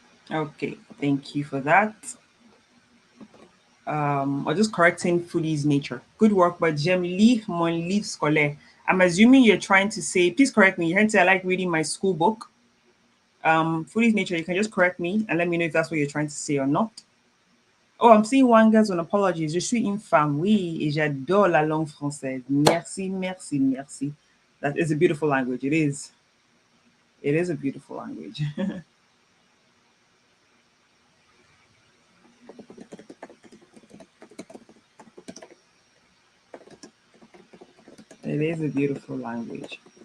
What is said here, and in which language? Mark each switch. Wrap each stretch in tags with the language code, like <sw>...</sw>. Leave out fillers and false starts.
<en>Okay, thank you for that. Or just correcting Foodie's nature. Good work, but</en> <fr>j'aime lire mon livre scolaire.</fr> <en>I'm assuming you're trying to say, please correct me. You're trying to say I like reading my school book. Foodie's nature, you can just correct me and let me know if that's what you're trying to say or not. Oh, I'm seeing one guy's on apologies.</en> <fr>Je suis une femme, oui, et j'adore la langue française. Merci, merci, merci.</fr> <en>That is a beautiful language. It is. It is a beautiful language. It is a beautiful language.</en>